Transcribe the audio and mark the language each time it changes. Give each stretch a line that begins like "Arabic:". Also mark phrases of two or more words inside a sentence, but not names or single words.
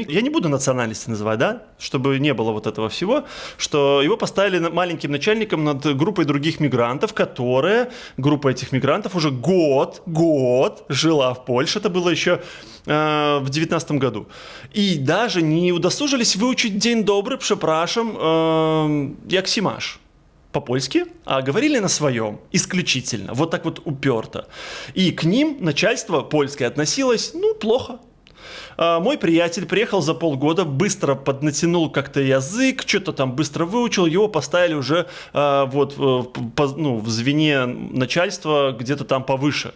Russian: Я не буду национальности называть, да, чтобы не было вот этого всего, что его поставили маленьким начальником над группой других мигрантов, группа этих мигрантов уже год жила в Польше. Это было еще в 2019 году. И даже не удосужились выучить «День добрый,
Polish: przepraszam, jak się masz»
Russian: по-польски, а говорили на своем исключительно, вот так вот уперто. И к ним начальство польское относилось, плохо. Мой приятель приехал за полгода, быстро поднатянул как-то язык, что-то там быстро выучил, его поставили уже в звене начальства где-то там повыше.